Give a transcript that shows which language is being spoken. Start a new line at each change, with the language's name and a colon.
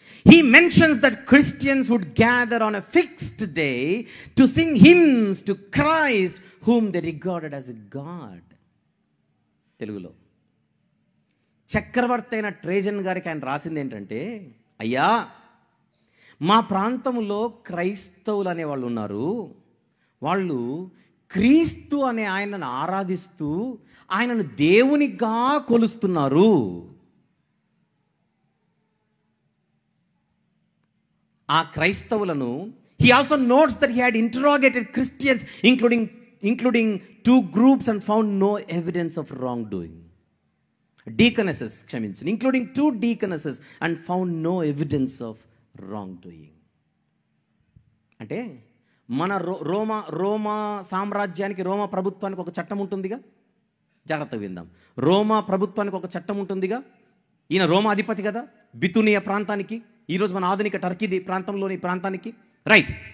English: He mentions that Christians would gather on a fixed day to sing hymns to Christ whom they regarded as a God. తెలుగులో
Telugu: చక్రవర్తి అయిన ట్రేజన్ గారికి ఆయన రాసింది ఏంటంటే, అయ్యా, మా ప్రాంతంలో క్రైస్తవులు అనేవాళ్ళు ఉన్నారు. వాళ్ళు క్రీస్తు అనే ఆయనను ఆరాధిస్తూ ఆయనను దేవునిగా కొలుస్తున్నారు. ఆ క్రైస్తవులను
English: he also notes that he had interrogated Christians including two groups and found no evidence of wrongdoing. Deaconesses,
Telugu: క్షమించండి,
English: including two deaconesses and found no evidence of wrongdoing.
Telugu: అంటే మన రోమా సామ్రాజ్యానికి, రోమా ప్రభుత్వానికి ఒక చట్టం ఉంటుందిగా. జాగ్రత్తగా విందాం. రోమా ప్రభుత్వానికి ఒక చట్టం ఉంటుందిగా. ఈయన రోమా అధిపతి కదా, బితునియా ప్రాంతానికి, ఈరోజు మన ఆధునిక టర్కీ ప్రాంతంలోని ప్రాంతానికి, రైట్.